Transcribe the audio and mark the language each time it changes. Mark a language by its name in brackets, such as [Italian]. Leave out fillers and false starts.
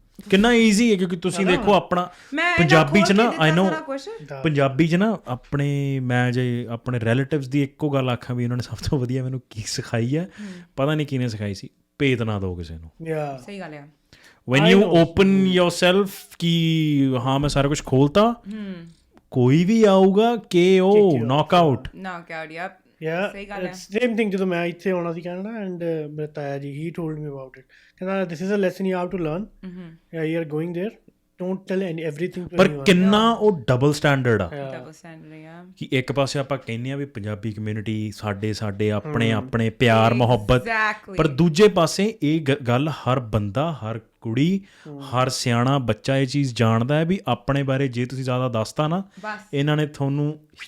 [Punjabi] ਕਿੰਨਾ ਈਜ਼ੀ ਹੈ ਕਿਉਂਕਿ ਤੁਸੀਂ ਦੇਖੋ ਆਪਣਾ ਪੰਜਾਬੀ 'ਚ ਨਾ ਆਈ ਨੋ ਪੰਜਾਬੀ 'ਚ ਨਾ ਆਪਣੇ ਮੈਂ ਜੇ ਆਪਣੇ ਰਿਲੇਟਿਵਸ ਦੀ ਇੱਕੋ ਗੱਲ ਆਖਾਂ ਵੀ ਉਹਨਾਂ ਨੇ ਸਭ ਤੋਂ ਵਧੀਆ ਮੈਨੂੰ ਕੀ ਸਿਖਾਈ ਹੈ ਪਤਾ ਨਹੀਂ ਕਿਹਨੇ ਸਿਖਾਈ ਸੀ ਭੇਤ ਨਾ ਦਿਓ ਕਿਸੇ ਨੂੰ ਸਹੀ ਗੱਲ ਆ [English] when you open yourself [Punjabi] ਕਿ ਹਾਂ ਮੈਂ ਸਾਰਾ ਕੁਝ ਖੋਲਤਾ ਕੋਈ ਵੀ ਆਊਗਾ KO knockout [English] yep same thing [Punjabi] ਜਦੋਂ ਮੈਂ ਇੱਥੇ ਆਉਣਾ ਸੀ ਕੈਨੇਡਾ ਐਂਡ ਮੇਰਾ ਤਾਇਆ ਜੀ [English] he told me about it ਕਹਿੰਦਾ this is a lesson you have to learn you are going there don't tell everything to [Punjabi] ਪਰ ਕਿੰਨਾ ਉਹ ਡਬਲ ਸਟੈਂਡਰਡ ਆ ਕਿ ਇੱਕ ਪਾਸੇ ਆਪਾਂ ਕਹਿੰਦੇ ਆ ਵੀ ਪੰਜਾਬੀ ਕਮਿਊਨਿਟੀ ਸਾਡੇ ਆਪਣੇ ਪਿਆਰ ਮੁਹੱਬਤ ਪਰ ਦੂਜੇ ਪਾਸੇ ਇਹ ਗੱਲ ਹਰ ਬੰਦਾ ਹਰ ਕੁੜੀ ਹਰ ਸਿਆਣਾ ਬੱਚਾ ਇਹ ਚੀਜ਼ ਜਾਣਦਾ ਹੈ ਵੀ ਆਪਣੇ ਬਾਰੇ ਜੇ ਤੁਸੀਂ ਜ਼ਿਆਦਾ ਦੱਸਤਾ ਨਾ ਇਹਨਾਂ ਨੇ ਤੁਹਾਨੂੰ